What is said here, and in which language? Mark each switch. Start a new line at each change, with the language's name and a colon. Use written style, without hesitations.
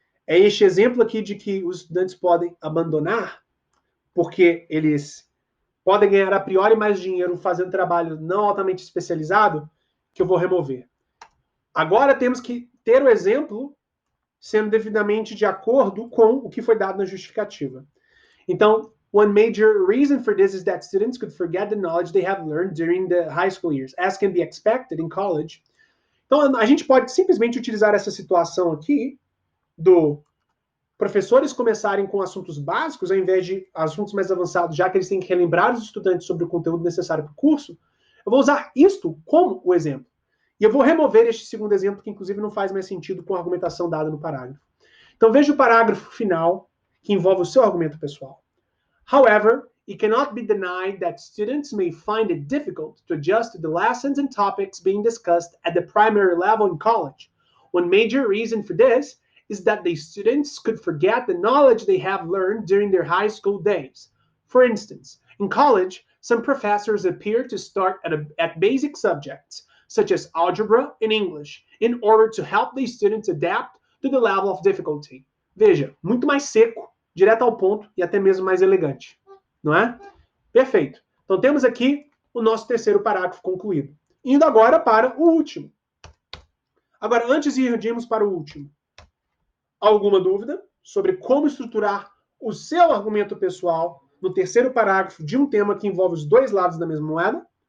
Portuguese: É este exemplo aqui de que os estudantes podem abandonar porque eles podem ganhar a priori mais dinheiro fazendo trabalho não altamente especializado, que eu vou remover. Agora temos que ter o exemplo sendo devidamente de acordo com o que foi dado na justificativa. Então,
English: one major reason for this is that students could forget the knowledge they have learned during the high school years, as can be expected in college.
Portuguese: Então, a gente pode simplesmente utilizar essa situação aqui do professores começarem com assuntos básicos, ao invés de assuntos mais avançados, já que eles têm que relembrar os estudantes sobre o conteúdo necessário para o curso, eu vou usar isto como o exemplo. E eu vou remover este segundo exemplo, que inclusive não faz mais sentido com a argumentação dada no parágrafo. Então veja o parágrafo final, que envolve o seu argumento pessoal.
English: However, it cannot be denied that students may find it difficult to adjust to the lessons and topics being discussed at the primary level in college. One major reason for this is that the students could forget the knowledge they have learned during their high school days. For instance, in college, some professors appear to start at basic subjects, such as algebra and English, in order to help the students adapt to the level of difficulty.
Portuguese: Veja, muito mais seco, direto ao ponto e até mesmo mais elegante, não é? Perfeito. Então, temos aqui o nosso terceiro parágrafo concluído. Indo agora para o último. Agora, antes de irmos para o último, alguma dúvida sobre como estruturar o seu argumento pessoal no terceiro parágrafo de um tema que envolve os dois lados da mesma moeda?